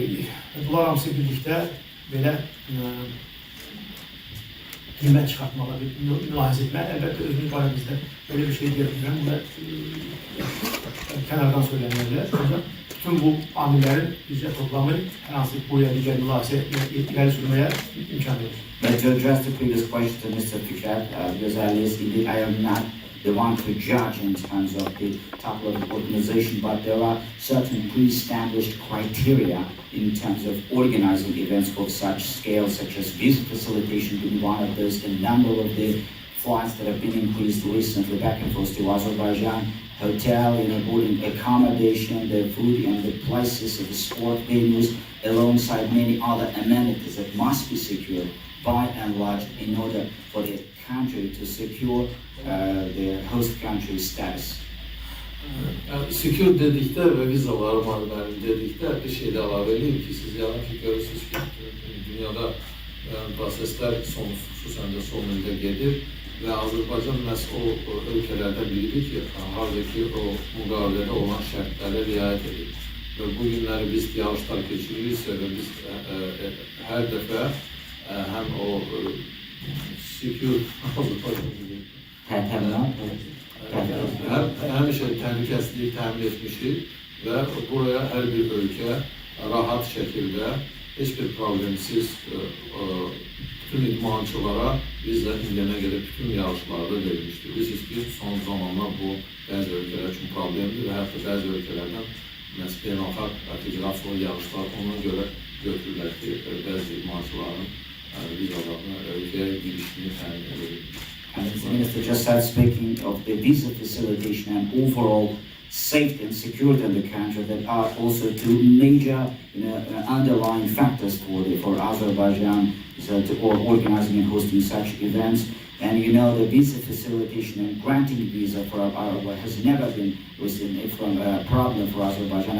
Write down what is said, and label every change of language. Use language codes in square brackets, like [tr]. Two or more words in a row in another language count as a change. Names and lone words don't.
[az] Bunlar hamısı birlikdə belə qiymət çıxartmaları, mülahizə etmək. Əlbəttə özümüz barəmizdə böyle bir şey deyirəm və kənardan söylənirlər. Bütün bu amillərin bizə toplamı hər hansı buraya digər mülahizə iləri sürməyə imkan verir. [en] But to address the previous question to Mr. Fikret, because indeed I am not the one to judge in terms of the top level organization, but there are certain pre-established criteria in terms of organizing events of such scale, such as visa facilitation being one of those, the number of the flights that have been increased recently back and forth to Azerbaijan, hotel, boarding accommodation, the food and the places of the sport venues, alongside many other amenities that must be secured by and large in order for the country to secure their host country status. [az] Secure dedikdə və vizaları var mənim dedikdə bir şey də əlavə edeyim ki, siz yəni ki, görürsünüz ki, dünyada proseslər xüsusən də son ildə gedir və Azərbaycan məhz o ölkələrdən biridir ki, haradakı o müqavilədə olan şərtlərə riayət edir. [tr] ve bugünleri biz yarışlar geçirirse ve biz her defa hem o [az] secure həmişə təhlükəsizlik təmin etmişik və buraya hər bir ölkə rahat şəkildə heç bir problemsiz bütün idmançılara biz də indiyənə qədər bütün yarışlarda verilmişdir. Bilirsiniz ki, son zamanlar bu bəzi ölkələr üçün problemdir və hətta bəzi ölkələrdən beynəlxalq federasiya yarışlar ona görə götürürlər ki, bəzi idmançıların vizalarını ölkəyə girişini təmin edir. [en] And the minister just said, speaking of the visa facilitation and overall safety and security in the country, that are also two major underlying factors for Azerbaijan to organizing and hosting such events. And the visa facilitation and granting visa for Azerbaijan has never been a problem for Azerbaijan.